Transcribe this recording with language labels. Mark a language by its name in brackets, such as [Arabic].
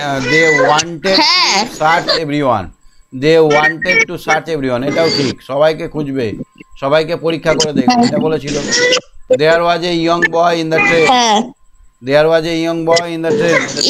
[English] they wanted to search everyone. They wanted to search everyone. [Bangla] এটাও ঠিক, সবাইকে খুঁজবে, সবাইকে পরীক্ষা করে দেখবে, এটা বলেছিল। [English] there was a young boy in the train. There was a young boy in the train.